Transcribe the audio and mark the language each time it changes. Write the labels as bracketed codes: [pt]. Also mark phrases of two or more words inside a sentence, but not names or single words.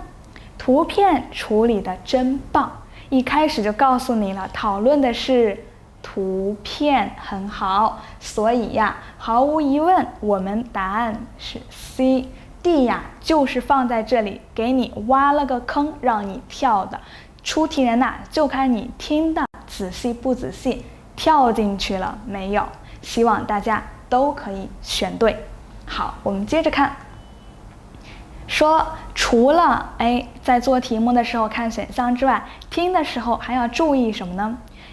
[zh] 圖片處理的真棒。一開始就告訴你了，討論的是圖片，很好。所以呀，毫無疑問，我們答案是 C。D 呀，就是放在這裡給你挖了個坑讓你跳的。出題人吶，就看你聽的仔細不仔細，跳進去了沒有？希望大家都可以選對。好，我們接着看，說除了在做題目的時候看選項之外，聽的時候還要注意什麼呢？